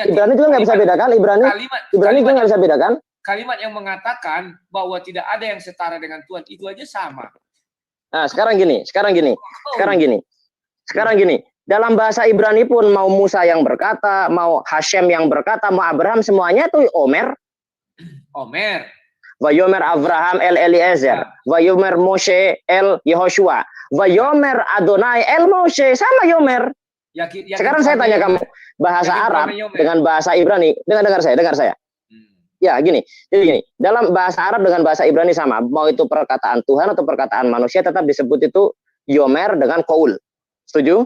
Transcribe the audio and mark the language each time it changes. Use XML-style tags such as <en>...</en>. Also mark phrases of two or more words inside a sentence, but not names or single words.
<id>Ibrani juga nggak bisa bedakan. Ibrani juga nggak bisa bedakan. Kalimat yang mengatakan bahwa tidak ada yang setara dengan Tuhan itu aja sama. Nah, sekarang gini. Dalam bahasa Ibrani pun mau Musa yang berkata, mau Hashem yang berkata, mau Abraham, semuanya itu Omer.</id> <he>ויאמר אברהם אל אליעזר, ויאמר משה אל יהושע, ויאמר אדני אל משה,</he> <id>sama Yomer. Sekarang saya tanya kamu, bahasa Arab dengan bahasa Ibrani, dengar saya. Ya, gini. Jadi gini, dalam bahasa Arab dengan bahasa Ibrani sama, mau itu perkataan Tuhan atau perkataan manusia tetap disebut itu Yomer dengan Qaul. Setuju?</id>